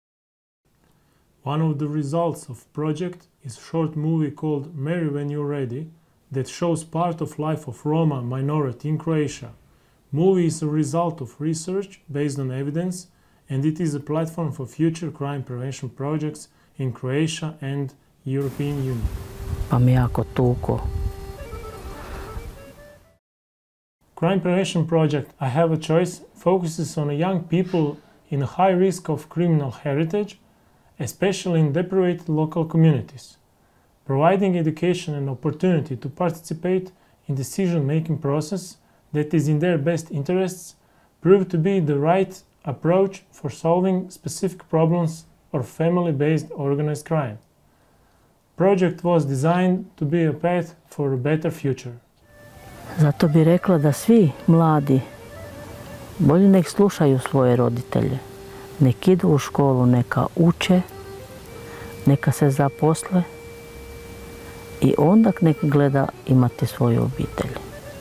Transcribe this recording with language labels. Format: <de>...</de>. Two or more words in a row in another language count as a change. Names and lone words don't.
<en>One of the results of the project is a short movie called Marry When You're Ready that shows part of life of Roma minority in Croatia. Movie is a result of research based on evidence, and it is a platform for future crime prevention projects in Croatia and European Union. Pa mi jako tuko. Crime prevention project I Have a Choice focuses on young people in a high risk of criminal heritage, especially in deprived local communities. Providing education and opportunity to participate in decision-making process that is in their best interests proved to be the right approach for solving specific problems or family-based organized crime. Project was designed to be a path for a better future.</en> <hr>Zato bi rekla da svi mladi bolje nek slušaju svoje roditelje, nek idu u školu, neka uče, neka se zaposle i onda nek gleda imati svoju obitelj.</hr>